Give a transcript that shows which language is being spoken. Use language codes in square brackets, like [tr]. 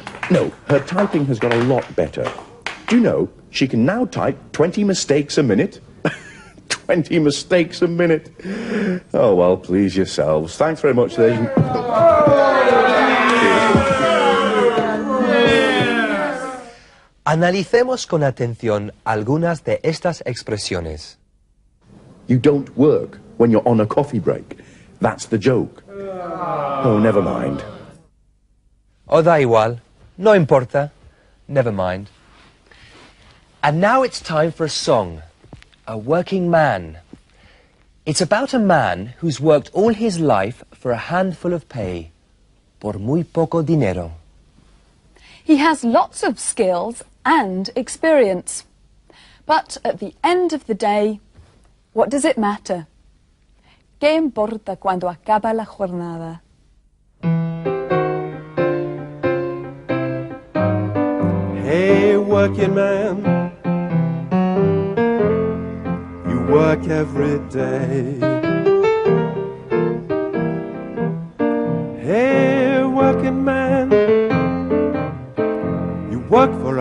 [en] No, her typing has got a lot better. Do you know, she can now type 20 mistakes a minute? 20 mistakes a minute. Oh, well, please yourselves. Thanks very much, ladies. [es] Analicemos con atención algunas de estas expresiones. [en] You don't work when you're on a coffee break. That's the joke. Oh, never mind. [es] Oh, da igual. No importa. [en] Never mind. And now it's time for a song. A Working Man. It's about a man who's worked all his life for a handful of pay. [es] Por muy poco dinero. [en] He has lots of skills and experience. But at the end of the day, what does it matter? [es] ¿Qué importa cuando acaba la jornada? [en] Hey, working man, you work every day. Hey, working man, you work for